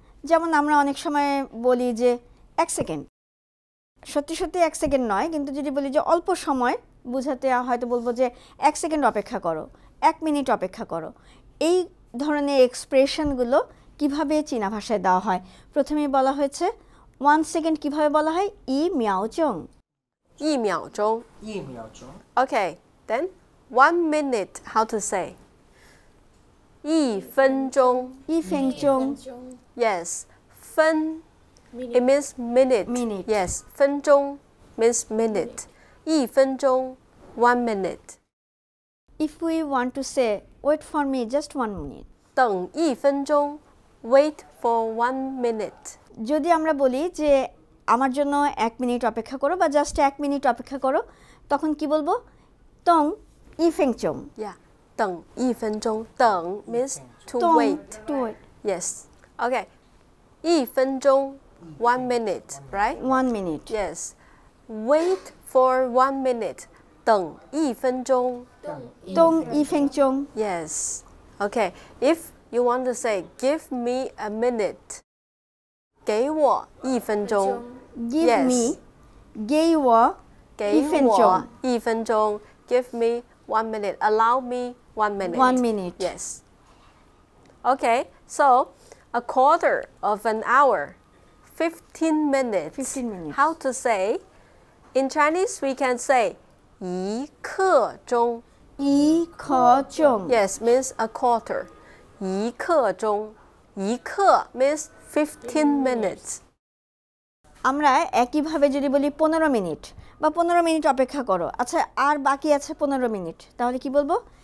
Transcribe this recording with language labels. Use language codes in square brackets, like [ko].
[bn] যেমন আমরা অনেক সময় বলি যে 1 সেকেন্ড। সত্যি 1 সেকেন্ড নয়, কিন্তু যদি বলি যে অল্প সময় বোঝাতে হয়তো বলবো যে 1 সেকেন্ড অপেক্ষা করো, 1 মিনিট অপেক্ষা করো। এই ধরনের এক্সপ্রেশনগুলো কিভাবে চীনা ভাষায় দেওয়া হয়? প্রথমেই বলা হয়েছে 1 সেকেন্ড কিভাবে বলা হয়? [zh] 一秒钟。一秒钟。一秒钟。 [en] Okay, then 1 minute, how to say? [zh] 一分钟。一分钟。 [en] Yes, 分 it means minute. Minute. Yes, 分钟 means minute. [zh] 一分钟 [en] 1 minute. If we want to say wait for me just 1 minute. [zh] 等一分钟 [en] wait for 1 minute. [bn] যদি আমরা বলি যে আমার জন্য 1 মিনিট অপেক্ষা করো বা জাস্ট 1 মিনিট অপেক্ষা করো, তখন কি বলবো? [zh] 等一分钟。 [en] Yeah, [zh] 等一分钟等 [en] means to [zh] 等 [en] wait. to wait. Yes. Okay. [zh] 一分钟 [en] 1 minute, right? 1 minute. Yes. Wait for 1 minute. [zh] 等一分钟。等一分钟。 [en] Yes. Okay. If you want to say give me a minute. [zh] 给我一分钟。 [en] Give Yes. me. [zh] 给我给一分钟。 [en] 我一分钟。 Give me 1 minute. Allow me 1 minute. 1 minute. Yes. Okay. So, a quarter of an hour. 15 minutes. 15 minutes. How to say? In Chinese, we can say [zh] 一刻钟。一刻钟。 [en] Yes, means a quarter. [zh] 一刻钟。 [en] 一刻 means 15 minutes. [bn] আমরা একইভাবে যদি বলি 15 minute বা 15 minute অপেক্ষা করো, আচ্ছা আর বাকি আছে 15 মিনিট, তাহলে কি বলবো?